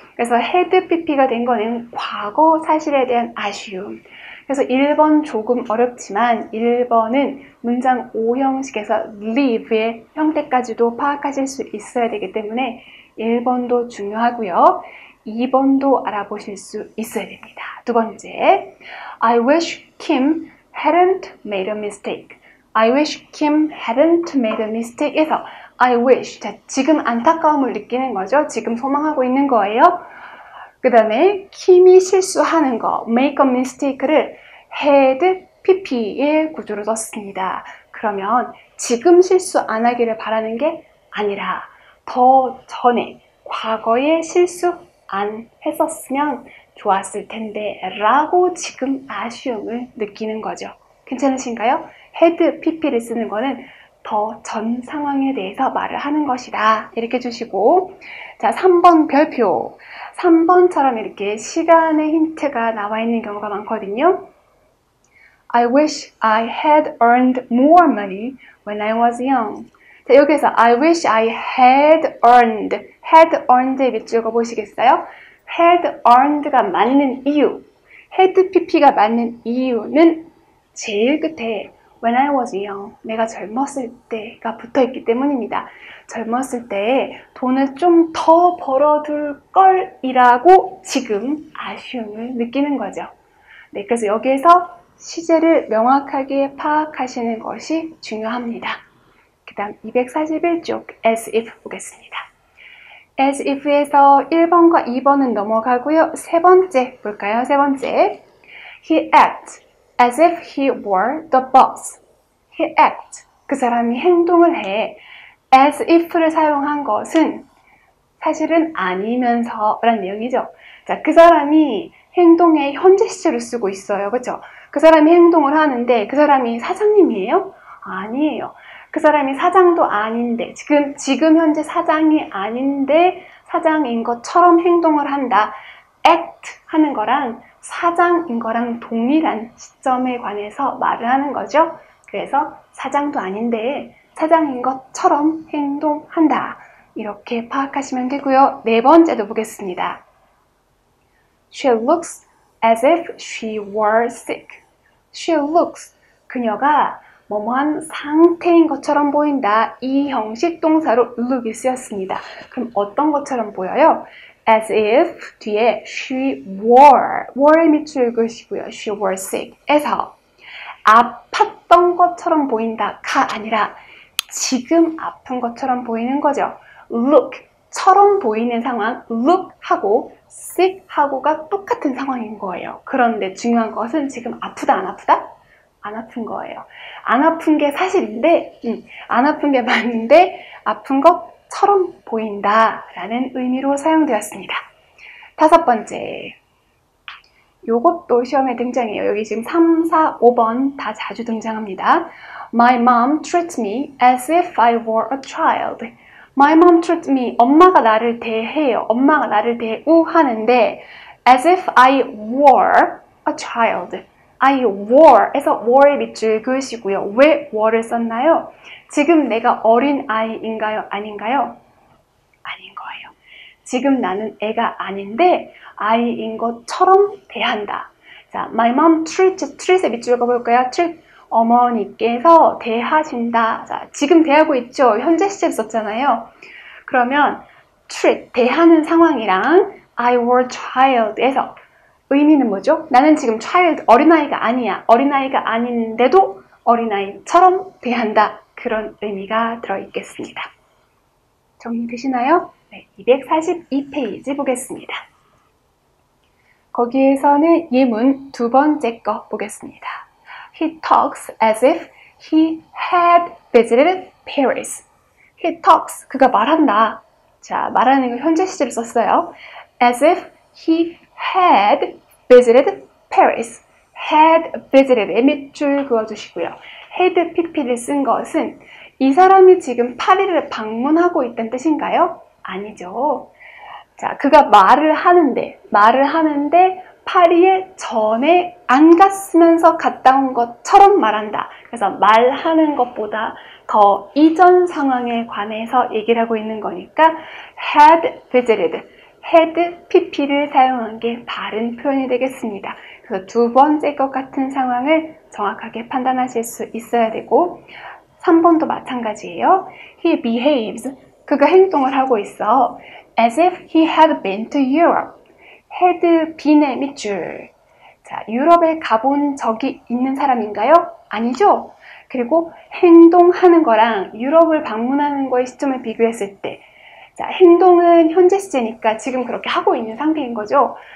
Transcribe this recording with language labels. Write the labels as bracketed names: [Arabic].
[Korean] 그래서 had pp가 된 거는 과거 사실에 대한 아쉬움. 그래서 1번 조금 어렵지만 1번은 문장 5형식에서 leave의 형태까지도 파악하실 수 있어야 되기 때문에 1번도 중요하고요. 2번도 알아보실 수 있어야 됩니다. [English] 두 번째, I wish Kim hadn't made a mistake. I wish Kim hadn't made a mistake [Korean] 에서 [English] I wish, [Korean] 자, 지금 안타까움을 느끼는 거죠. 지금 소망하고 있는 거예요. 그 다음에 킴이 실수하는 거, make a mistake를 had pp의 구조로 썼습니다. 그러면 지금 실수 안 하기를 바라는 게 아니라 더 전에 과거에 실수 안 했었으면 좋았을 텐데 라고 지금 아쉬움을 느끼는 거죠. 괜찮으신가요? had pp를 쓰는 거는 더 전 상황에 대해서 말을 하는 것이다. 이렇게 주시고, 자, 3번 별표. 3번처럼 이렇게 시간의 힌트가 나와 있는 경우가 많거든요. [English] I wish I had earned more money when I was young. [Korean] 자, 여기서 [English] I wish I had earned [Korean] 의 밑줄 그어보시겠어요? had earned가 맞는 이유, had pp가 맞는 이유는 제일 끝에 [English] when I was young, [Korean] 내가 젊었을 때가 붙어있기 때문입니다. 젊었을 때 돈을 좀 더 벌어둘 걸이라고 지금 아쉬움을 느끼는 거죠. 네, 그래서 여기에서 시제를 명확하게 파악하시는 것이 중요합니다. 그 다음 241쪽 as if 보겠습니다. as if에서 1번과 2번은 넘어가고요. 세 번째 볼까요? 세 번째. [English] He acts as if he were the boss. He acts. [Korean] 그 사람이 행동을 해. as if를 사용한 것은 사실은 아니면서 라는 내용이죠. 자, 그 사람이 행동의 현재 시제를 쓰고 있어요. 그렇죠? 그 사람이 행동을 하는데 그 사람이 사장님이에요? 아니에요. 그 사람이 사장도 아닌데 지금 현재 사장이 아닌데 사장인 것처럼 행동을 한다. act 하는 거랑 사장인 거랑 동일한 시점에 관해서 말을 하는 거죠. 그래서 사장도 아닌데 사장인 것처럼 행동한다. 이렇게 파악하시면 되고요. 네 번째도 보겠습니다. [English] She looks as if she were sick. She looks, [Korean] 그녀가 뭐뭐한 상태인 것처럼 보인다. 이 형식 동사로 look이 쓰였습니다. 그럼 어떤 것처럼 보여요? as if 뒤에 [English] she were [Korean] 의 밑줄 그으시고요. [English] she were sick [Korean] 에서 아팠던 것처럼 보인다가 아니라 지금 아픈 것처럼 보이는 거죠. look처럼 보이는 상황, look하고 sick하고가 똑같은 상황인 거예요. 그런데 중요한 것은 지금 아프다 안 아프다? 안 아픈 거예요. 안 아픈 게 사실인데 안 아픈 게 맞는데 아픈 것처럼 보인다라는 의미로 사용되었습니다. 다섯 번째. 요것도 시험에 등장해요. 여기 지금 3, 4, 5번 다 자주 등장합니다. [English] My mom treats me as if I were a child. My mom treats me. [Korean] 엄마가 나를 대해요. 엄마가 나를 대우하는데 [English] as if I were a child. I were [Korean] 에서 were의 밑줄 그으시고요. 왜 were를 썼나요? 지금 내가 어린 아이인가요? 아닌가요? 아닌 거예요. 지금 나는 애가 아닌데 아이인 것처럼 대한다. 자, [English] my mom treats [Korean] 의 밑줄 그어볼까요? treat, 어머니께서 대하신다. 자, 지금 대하고 있죠? 현재 시제를 썼잖아요. 그러면 treat, 대하는 상황이랑 [English] I were child [Korean] 에서 의미는 뭐죠? 나는 지금 child, 어린아이가 아니야. 어린아이가 아닌데도 어린아이처럼 대한다. 그런 의미가 들어있겠습니다. 정리되시나요? 네, 242페이지 보겠습니다. 거기에서는 예문 두 번째 거 보겠습니다. [English] He talks as if he had visited Paris. He talks, [Korean] 그가 말한다. 자, 말하는 거 현재 시제를 썼어요. [English] As if he had visited Paris. [Korean] had visited의 밑줄 그어주시고요. had pp를 쓴 것은 이 사람이 지금 파리를 방문하고 있다는 뜻인가요? 아니죠. 자, 그가 말을 하는데 파리에 전에 안 갔으면서 갔다 온 것처럼 말한다. 그래서 말하는 것보다 더 이전 상황에 관해서 얘기를 하고 있는 거니까 had visited, had pp를 사용한 게 바른 표현이 되겠습니다. 그래서 두 번째 것 같은 상황을 정확하게 판단하실 수 있어야 되고 3번도 마찬가지예요. [English] He behaves, [Korean] 그가 행동을 하고 있어. [English] As if he had been to Europe. [Korean] had been의 밑줄. 자, 유럽에 가본 적이 있는 사람인가요? 아니죠? 그리고 행동하는 거랑 유럽을 방문하는 거의 시점을 비교했을 때 자, 행동은 현재 시제니까 지금 그렇게 하고 있는 상태인 거죠.